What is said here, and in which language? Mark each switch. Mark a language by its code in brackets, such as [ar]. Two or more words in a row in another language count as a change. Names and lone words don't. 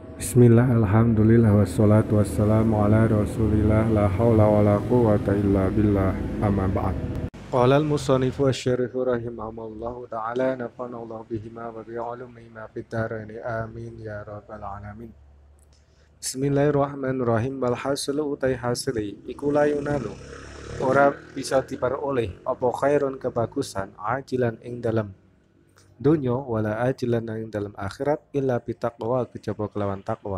[ar] بسم الله والحمد لله والصلاة والسلام على رسول الله لا حول ولا قوة إلا بالله أما بعد. قال المصنف الشارح رحمه الله تعالى نفعنا الله بهما وبعلومهما في الدارين آمين يا رب العالمين. بسم الله الرحمن الرحيم والحاصل [jv] utai hasili iku layunanu ora bisa diperoleh apa khairun kebagusan ajilan ing dalam dunya [ar] ولا آجلا [jv] ing dalam akhirat [ar] إلا بالتقوى [jv] kejaba kelawan takwa.